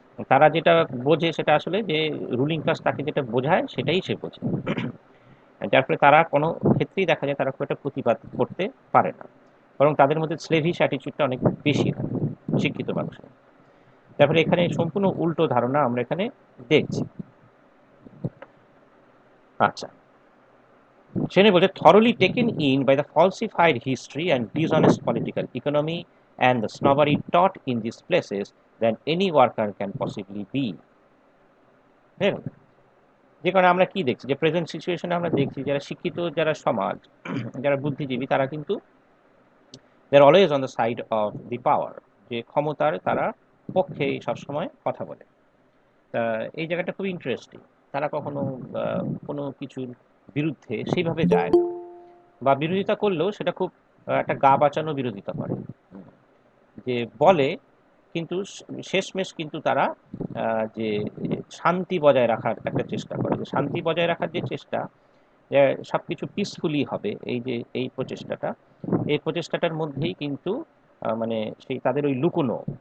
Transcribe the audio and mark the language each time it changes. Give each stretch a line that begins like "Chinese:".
Bangla: তারা যেটা বোঝে সেটা আসলে যে রুলিং ক্লাস তাকে যেটা বোঝায় সেটাই সে বোঝে। যার ফলে তারা কোনো ক্ষেত্রেই দেখা যায় তারা খুব একটা প্রতিবাদ করতে পারে না, বরং তাদের মধ্যে স্লেভিশ অ্যাটিচিউডটা অনেক বেশি হয় শিক্ষিত মানুষের। তারপরে এখানে সম্পূর্ণ উল্টো ধারণা আমরা এখানে দেখছি। আচ্ছা, সেখানে বলছে
English: thoroughly taken in by the falsified history and dishonest political economy and the snobbery taught in these places than any worker can possibly be।
Bangla: হ্যাঁ, যে কারণে আমরা কি দেখছি যে প্রেজেন্ট সিচুয়েশনে আমরা দেখছি যারা শিক্ষিত যারা সমাজ, যারা বুদ্ধিজীবী, তারা কিন্তু
English: they are always on the side of the power,
Bangla: যে ক্ষমতার তারা পক্ষেই সবসময় কথা বলে। তা এই জায়গাটা খুব ইন্টারেস্টিং। তারা কখনো কোনো কিছুর বিরুদ্ধে সেইভাবে যায় না, বা বিরোধিতা করলেও সেটা খুব একটা গা বাঁচানো বিরোধিতা করে, যে বলে কিন্তু শেষমেশ কিন্তু তারা যে শান্তি বজায় রাখার একটা চেষ্টা করে, যে শান্তি বজায় রাখার যে চেষ্টা, যে সবকিছু পিসফুলি হবে, এই যে এই প্রচেষ্টাটা, এই প্রচেষ্টাটার মধ্যেই কিন্তু মানে সেই তাদের ওই লুকোনো